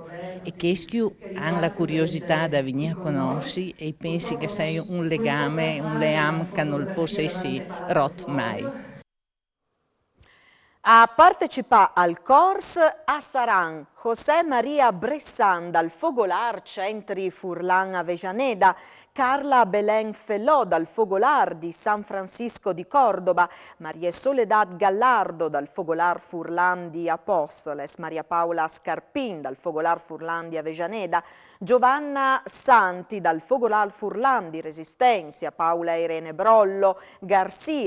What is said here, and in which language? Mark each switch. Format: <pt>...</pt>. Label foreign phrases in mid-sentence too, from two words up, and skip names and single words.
<it>E che hanno la curiosità di venire a conoscere e pensi che sia un legame che non può essere rotto mai. A partecipare al corso saranno José Maria Bressan dal Fogolar Centri Furlan Avejaneda, Carla Belén Fellò dal Fogolar di San Francisco di Cordoba, Maria Soledad Gallardo dal Fogolar Furlan di Apóstoles, Maria Paola Scarpin dal Fogolar Furlan di Avejaneda, Giovanna Santi dal Fogolar Furlan di Resistenza, Paola Irene Brollo Garcia</it>